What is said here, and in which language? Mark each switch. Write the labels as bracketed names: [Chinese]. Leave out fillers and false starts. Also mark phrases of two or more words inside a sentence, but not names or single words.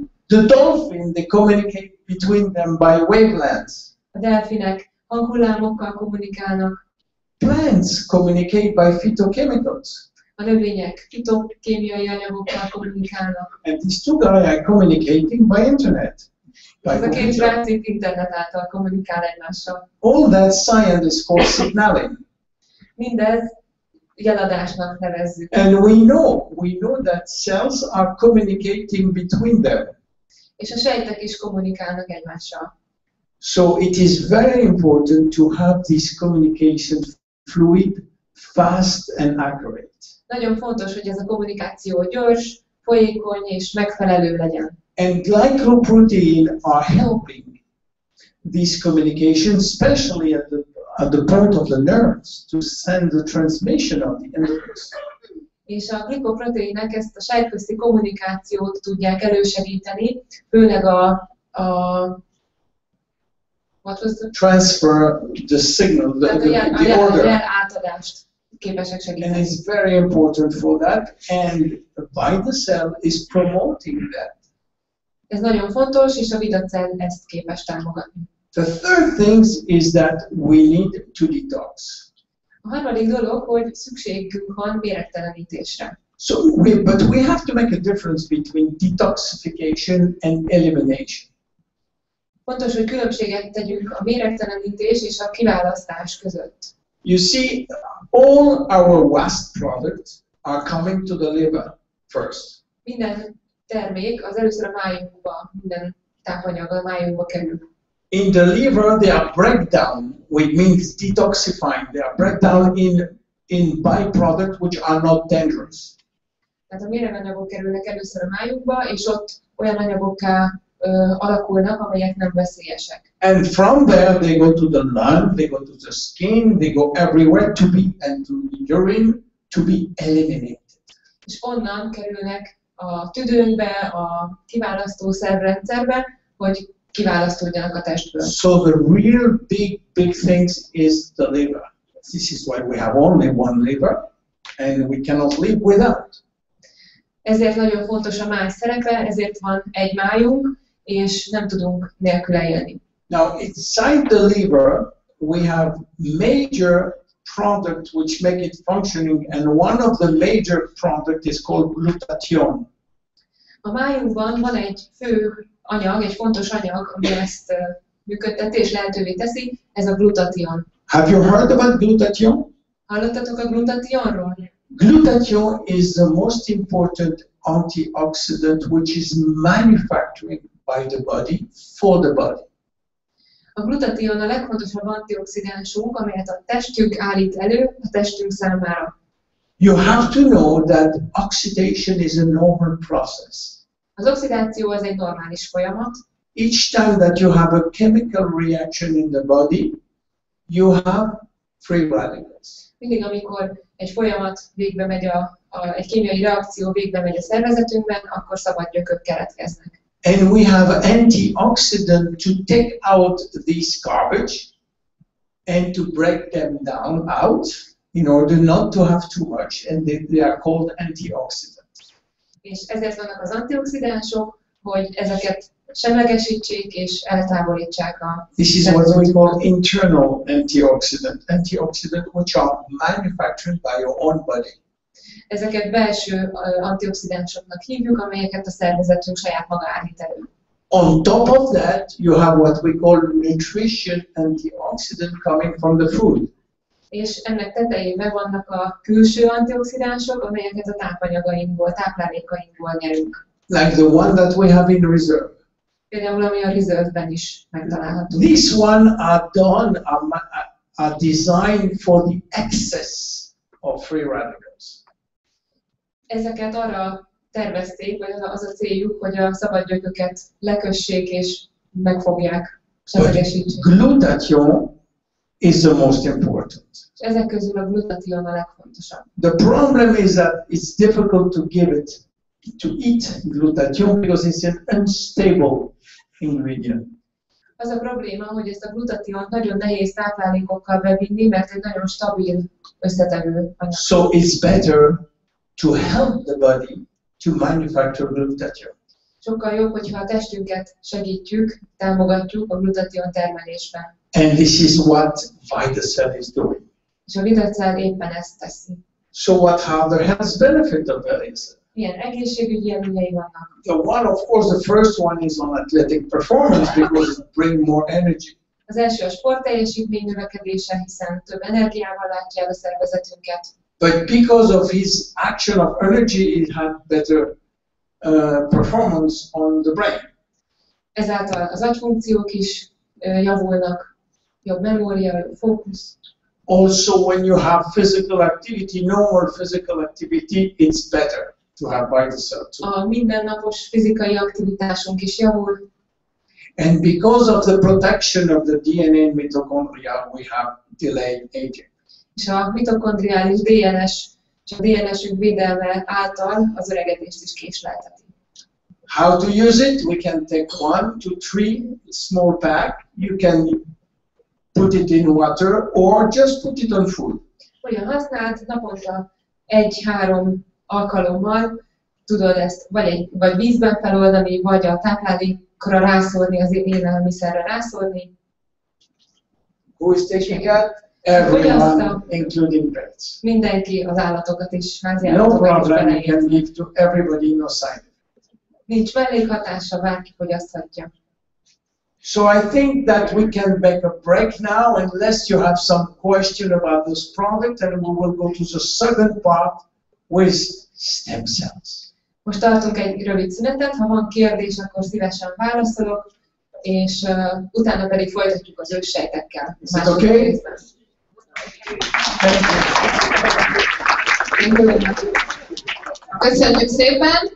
[English] The dolphin, they communicate between them by wavelengths. [Hungarian] A delfinek hanghullámokkal kommunikálnak. [English] Plants communicate by phytochemicals. [Hungarian] A növények fitokémiai anyagokkal kommunikálnak. [English] And these two guys are communicating by internet. By [Hungarian] Ez a két [English] computer. [Hungarian] srác itt internet által kommunikál egymással. [English] All that science is called signaling. [Hungarian] Mindez jeladásnak nevezzük. [English] And we know that cells are communicating between them. [Hungarian] És a sejtek is kommunikálnak egymással. [English] So it is very important to have this communication fluid, fast and accurate. [Hungarian] Nagyon fontos, hogy ez a kommunikáció gyors, folyékony és megfelelő legyen. [English] And glycoprotein are helping this communication, especially at the point of the nerves, to send the transmission of the endorphins. [Hungarian] És a glikoproteinek ezt a sejtközti kommunikációt tudják elősegíteni, főleg [English] what was the Transfer the signal, the order. [Hungarian] jel átadást képesek [English] And [Hungarian] segíteni. [English] it's very important for that, and by the cell is promoting that. [Hungarian] Ez nagyon fontos, és a vidacell ezt képes támogatni. [English] The third thing is that we need to detox. [Hungarian] A harmadik dolog, hogy szükségünk van méregtelenítésre. [English] But we have to make a difference between detoxification and elimination. [Hungarian] Fontos, hogy különbséget tegyünk a méregtelenítés és a kiválasztás között. [English] You see, all our waste products are coming to the liver first. [Hungarian] Minden termék az először a májunkba, minden tápanyag a májunkba kerül. [English] In the liver, they are breakdown, which means detoxifying. They are breakdown in byproducts which are not dangerous. [Hungarian] Tehát a méreganyagok kerülnek először a májunkba, és ott olyan anyagokká alakulnak, amelyek nem veszélyesek. [English] And from there, they go to the lung, they go to the skin, they go everywhere to the urine to be eliminated. [Hungarian] És onnan kerülnek a tüdőnkbe, a kiválasztó szervrendszerbe, hogy kiválasztódjanak a testből. [English] So the real big things is the liver. This is why we have only one liver, and we cannot live without. [Hungarian] Ezért nagyon fontos a máj szerepe, ezért van egy májunk, és nem tudunk nélküle élni. [English] Now, inside the liver, we have major products which make it functioning, and one of the major products is called glutathione. [Hungarian] A májunkban van egy fő anyag, egy fontos anyag, ami ezt működteti és lehetővé teszi, ez a glutathion. [English] Have you heard about glutathione? [Hungarian] Hallottatok a glutathionról? [English] Glutathione is the most important antioxidant which is manufactured by the body for the body. [Hungarian] A glutathion a legfontosabb antioxidánsunk, amelyet a testünk állít elő a testünk számára. [English] You have to know that oxidation is a normal process. [Hungarian] Az oxidáció az egy normális folyamat. [English] Each time that you have a chemical reaction in the body, you have free radicals. [Hungarian] Mindig, amikor egy folyamat végbe megy, egy kémiai reakció végbe megy a szervezetünkben, akkor szabad gyökök keletkeznek. [English] And we have antioxidant to take out this garbage and to break them down out in order not to have too much, and they are called antioxidants. [Hungarian] És ezért vannak az antioxidánsok, hogy ezeket semlegesítsék és eltávolítsák a [English] This is what we call internal antioxidant which are manufactured by your own body. [Hungarian] Ezeket belső antioxidánsoknak hívjuk, amelyeket a szervezetünk saját maga állít elő. [English] On top of that, you have what we call nutrition antioxidant coming from the food. [Hungarian] És ennek tetejében vannak a külső antioxidánsok, amelyeket a tápanyagainkból, táplálékainkból nyerünk. [English] like the one that we have in reserve. [Hungarian] Például ami a reserve-ben is megtalálható. [English] These one are done, are designed for the excess of free radicals. [Hungarian] Ezeket arra tervezték, vagy az a céljuk, hogy a szabad gyököket lekössék és megfogják, semlegesítsék. [English] Glutathione is the most important. [Hungarian] És ezek közül a glutathion a legfontosabb. [English] The problem is that it's difficult to give it, to eat glutathione because it's an unstable ingredient. [Hungarian] Az a probléma, hogy ezt a glutationt nagyon nehéz táplálékokkal bevinni, mert egy nagyon stabil összetevő anyag. [English] So it's better to help the body to manufacture glutathione. [Hungarian] Sokkal jobb, hogyha a testünket segítjük, támogatjuk a glutathion termelésben. [English] And this is what Jeunessel is doing. [Hungarian] És a Jeunessel éppen ezt teszi. [English] So what are the health benefits of Jeunessel? [Hungarian] Milyen egészségügyi előnyei vannak? [English] The one, of course, the first one is on athletic performance because it brings more energy. [Hungarian] Az első a sportteljesítmény növekedése, hiszen több energiával látja el a szervezetünket. [English] But because of his action of energy, it had better performance on the brain. [Hungarian] Ezáltal az agyfunkciók is javulnak, jobb memória, jobb fókusz. [English] Also, when you have physical activity, normal physical activity, it's better to have Jeunessel too. [Hungarian] A mindennapos fizikai aktivitásunk is javul. [English] And because of the protection of the DNA and mitochondria, we have delayed aging. [Hungarian] És a mitokondriális DNS és a DNS-ünk védelme által az öregedést is késlelteti. [English] How to use it? We can take 1 to 3 small pack. You can put it in water or just put it on food. [Hungarian] Hogyan használd? Naponta 1-3 alkalommal tudod ezt vagy vízben feloldani, vagy a táplálékra rászórni, az élelmiszerre rászórni. [English] Who is taking that? Everyone, including pets. [Hungarian] Mindenki, az állatokat is, [English] No [Hungarian] háziállatokat is [English] problem, you can [Hungarian] beleért. [English] give to everybody, no side effect. [Hungarian] Nincs mellékhatása, bárki fogyaszthatja. [English] So I think that we can make a break now, unless you have some question about this product, and we will go to the second part with stem cells. [Hungarian] Most tartunk egy rövid szünetet, ha van kérdés, akkor szívesen válaszolok, és utána pedig folytatjuk az őssejtekkel. [English] Is it okay? [Hungarian] Köszönjük szépen!